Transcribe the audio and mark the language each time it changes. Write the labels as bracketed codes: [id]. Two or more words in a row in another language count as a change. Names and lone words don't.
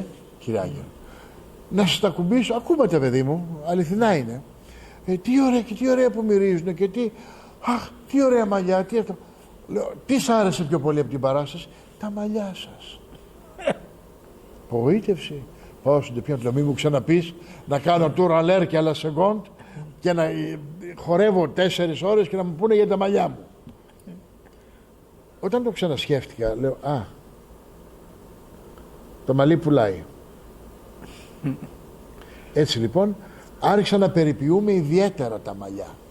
[el] Κύριε Άγγελε, να σας τα κουμπίσω, ακούμπατε παιδί μου, αληθινά είναι. Τι ωραία και τι ωραία που μυρίζουν και τι, αχ, τι ωραία μαλλιά, τι αυτό. Λέω, τι σ' άρεσε πιο πολύ από την παράσταση? Τα μαλλιά σας. Απογοήτευση. Πάω στον Ντεπιάν, να μην μου ξαναπείς να κάνω [fr] tour à l'air [el] και [fr] à la seconde [el] και να χορεύω 4 ώρες και να μου πούνε για τα μαλλιά μου. Όταν το ξανασκέφτηκα, λέω, α, το μαλλί πουλάει. Έτσι λοιπόν άρχισα να περιποιούμε ιδιαίτερα τα μαλλιά.